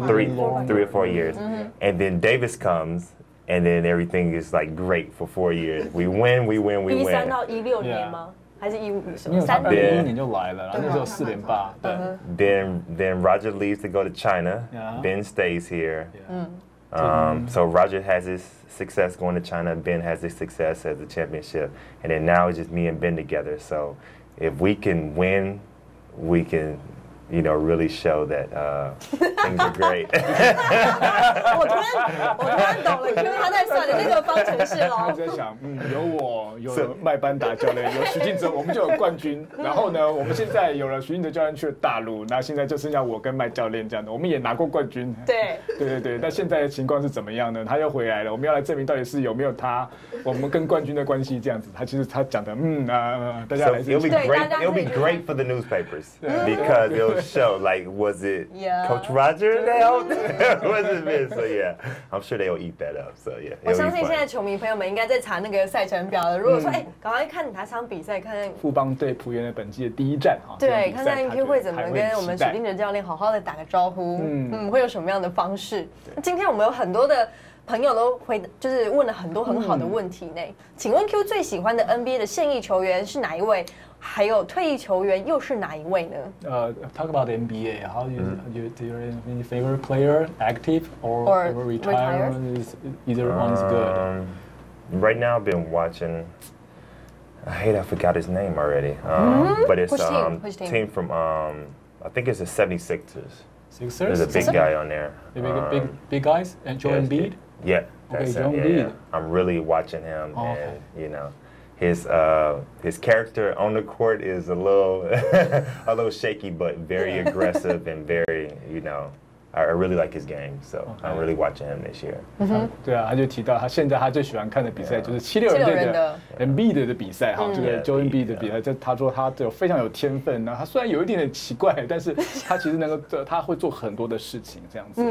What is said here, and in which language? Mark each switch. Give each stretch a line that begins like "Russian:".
English: 3 or 4 years, and then Davis comes. And then everything is like great for 4 years. We win.
Chinese: 13到16年吗？还是15什么？3 年？11年就来了，然后那时候4连霸。
English: Then Roger leaves to go to China. Ben stays here. So Roger has his success going to China. Ben has his success as a championship. And then now it's just me and Ben together. So if we can win, we can. You know, really show that things are great.
Chinese: 我突然懂了，因为他在算的那个方程式喽。在想，有我，有麦班达教练，有许晋哲，我们就有冠军。然后呢，我们现在有了许晋哲教练去了大陆，那现在就剩下我跟麦教练这样的，我们也拿过冠军。对。那现在的情况是怎么样呢？他又回来了，我们要来证明到底是有没有他，我们跟冠军的关系这样子。他其实他讲的，大家来。
English: It'll be great for the newspapers because whole show. Like, was it Coach Roger that helped? Was it me? So yeah, I'm sure they'll eat that up. So yeah.
Chinese: 我相信现在球迷朋友们应该在查那个赛程表了。如果说赶快看哪场比赛，看富邦对璞园的本季的第一战哈。对，看看 NQ 会怎么跟我们许定哲教练好好的打个招呼。会有什么样的方式？今天我们有很多的朋友都就是问了很多很好的问题呢。请问 Q 最喜欢的 NBA 的现役球员是哪一位？还有退役球员又是哪一位呢
English: ？Talk about the NBA. How do you any favorite player, active or retired? Either one's good. Right now, I've been watching. I forgot his name already. But it's Which team from I think it's the 76ers. Sixers? There's a big guy on there. Big guys? And Joel Embiid? Yeah. Okay, Joel Embiid. I'm really watching him, and you know, his character on the court is a little shaky, but very aggressive and very, you know. I really like his game, so I'm really watching him this year.
Chinese: 对啊，他就提到他现在他最喜欢看的比赛就是76人的 Embiid 的比赛哈，这个 Joel Embiid 的比赛，他说他非常有天分，那他虽然有一点点奇怪，但是他其实能够他会做很多的事情这样子。